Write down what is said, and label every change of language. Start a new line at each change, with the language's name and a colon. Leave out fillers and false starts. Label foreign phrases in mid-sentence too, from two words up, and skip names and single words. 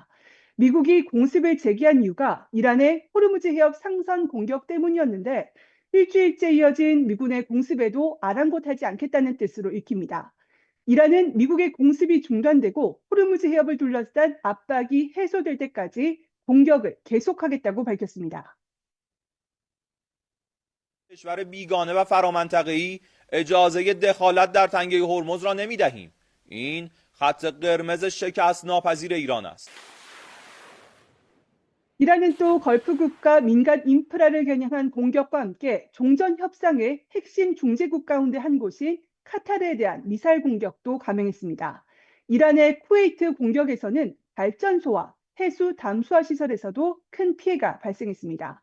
Korean: 미국이 공습을 제기한 이유가 이란의 호르무즈 해협 상선 공격 때문이었는데 일주일째 이어진 미군의 공습에도 아랑곳하지 않겠다는 뜻으로 읽힙니다. 이란은 미국의 공습이 중단되고 호르무즈 해협을 둘러싼 압박이 해소될 때까지 공격을 계속하겠다고 밝혔습니다.
Persian: کشور بیگانه و فرامنطقه‌ای اجازه دخالت در تنگه هرمز را نمی‌دهیم. این خط قرمز شکست ناپذیر ایران است.
Korean: 이란은 또 걸프 국가 민간 인프라를 겨냥한 공격과 함께 종전 협상의 핵심 중재국 가운데 한 곳인 카타르에 대한 미사일 공격도 감행했습니다. 이란의 쿠웨이트 공격에서는 발전소와 해수 담수화 시설에서도 큰 피해가 발생했습니다.